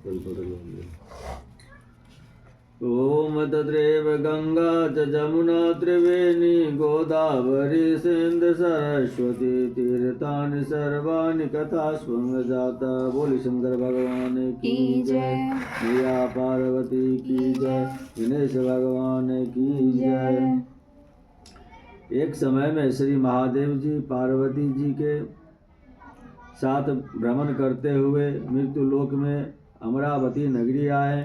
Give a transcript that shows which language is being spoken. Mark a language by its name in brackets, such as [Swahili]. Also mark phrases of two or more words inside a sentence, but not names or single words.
[Sanskrit] ओम तत्रैव गंगा च जमुना त्रिवेणी गोदावरी सिंधु सरस्वती तीर्थानि सर्वाणि कथास्वं जाता। [Hindi] बोली शंकर भगवान की जय, मैया पार्वती की जय, गणेश भगवान की जय। एक समय में श्री महादेव जी पार्वती जी के साथ भ्रमण करते हुए मृत्यु लोक में अमरावती नगरी आए।